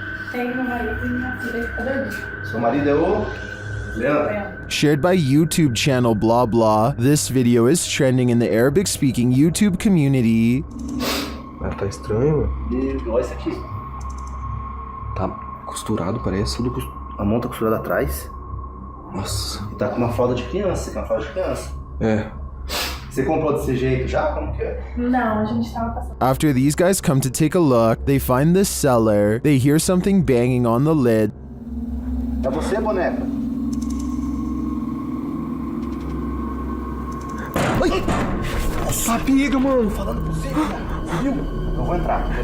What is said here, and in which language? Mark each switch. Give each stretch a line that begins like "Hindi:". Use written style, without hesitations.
Portuguese: Tem meu marido e minha filha que tá dormindo. Seu marido é o...
English: Shared by YouTube channel blah blah, this video is trending in the Arabic speaking YouTube community.
Portuguese: Ah, tá estranho, mano. E olha isso aqui. Tá costurado, parece. A mão tá costurada atrás. Nossa. E tá com uma fralda de criança. Com uma fralda de criança. É. Você comprou desse jeito já? Como que é? Não, a gente tava passando.
English: After these guys come to take a look, they find the cellar. They hear something banging on the lid.
Portuguese: É você, boneca? Ai! Sabia, mano! Falando pra você, viu? Eu vou entrar.